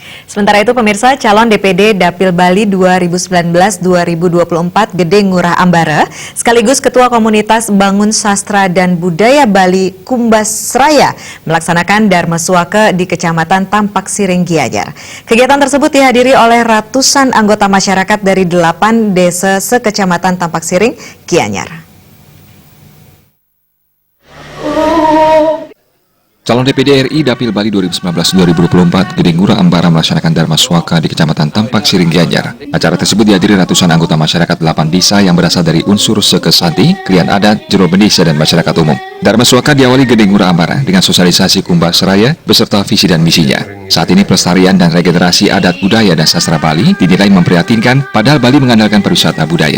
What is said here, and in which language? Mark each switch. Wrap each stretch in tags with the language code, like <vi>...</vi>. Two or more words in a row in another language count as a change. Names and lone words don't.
<id>Sementara itu pemirsa, calon DPD Dapil Bali 2019-2024 Gede Ngurah Ambara sekaligus Ketua Komunitas Bangun Sastra dan Budaya Bali Kumbas Raya melaksanakan Dharma Suaka di Kecamatan Tampak Siring Gianyar. Kegiatan tersebut dihadiri oleh ratusan anggota masyarakat dari 8 desa sekecamatan Tampak Siring Gianyar. Calon DPD RI Dapil Bali 2019-2024 Gede Ngurah Ambara melaksanakan Dharma Suaka di Kecamatan Tampak Siring Gianyar. Acara tersebut dihadiri ratusan anggota masyarakat 8 desa yang berasal dari unsur Sekesanti, Klian Adat, Jero Bendesa, dan masyarakat umum. Dharma Suaka diawali Gede Ngurah Ambara dengan sosialisasi Kumbas Raya beserta visi dan misinya. Saat ini pelestarian dan regenerasi adat budaya dan sastra Bali dinilai memprihatinkan, padahal Bali mengandalkan pariwisata budaya.</id>